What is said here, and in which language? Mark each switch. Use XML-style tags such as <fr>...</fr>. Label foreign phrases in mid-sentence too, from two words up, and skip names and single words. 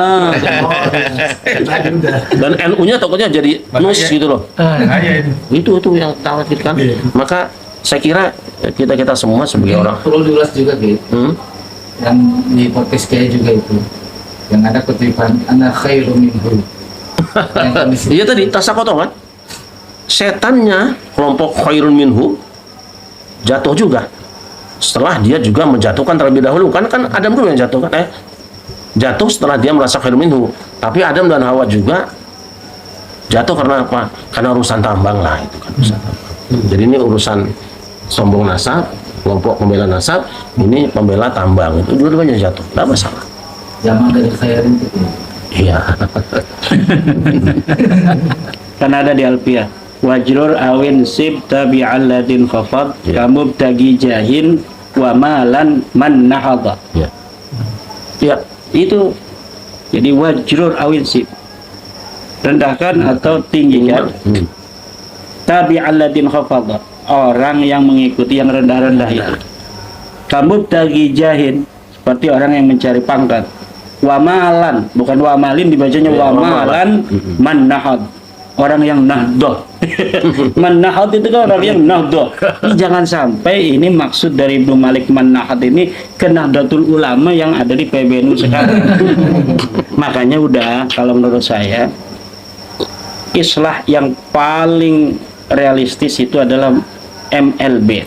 <id>Dan NU-nya takutnya jadi nus gitu loh. Itu yang khawatirkan. Maka saya kira kita semua sebagai orang perlu diulas juga gitu. Yang di podcast kayak juga itu yang ada kutipan</id> <ar>أنا خير منه.</ar> <id>Iya tadi tasakoto kan. Setannya kelompok</id> <ar>خير منه</ar> <id>jatuh juga. Setelah dia juga menjatuhkan terlebih dahulu kan Adam dulu yang jatuh kan jatuh setelah dia merasa</id> <ar>خير منه.</ar> <id>Tapi Adam dan Hawa juga jatuh karena apa? Karena urusan tambang lah itu kan urusan tambang. Jadi ini urusan sombong nasab, kelompok pembela nasab, ini pembela tambang, itu dua-duanya jatuh, tidak masalah. Zaman dari khairin itu. Iya. Kan ada di Alfiah.</id> <ar>واجرر أو انصب تابع الذي انخفض كمبتغ جاه ومالا من نهض.</ar> <id>Ya. Ya. Itu jadi</id> <ar>واجرر أو انصب,</ar> <id>rendahkan atau tinggikan</id> <ar>تابع الذي انخفض,</ar> <id>orang yang mengikuti yang rendah-rendah itu.</id> <ar>كمبتغ جاه,</ar> <id>seperti orang yang mencari pangkat.</id> <ar>ومالا,</ar> <id>bukan</id> <ar>ومال</ar> <id>dibacanya</id> <ar>ومالا من نهض,</ar> <id>orang yang nahdoh. Manahad itu kan orang yang nahdoh. Ini jangan sampai ini maksud dari Ibnu Malik Manahad ini ke Nahdlatul Ulama yang ada di PBNU sekarang. Makanya udah, kalau menurut saya islah yang paling realistis itu adalah MLB.</id>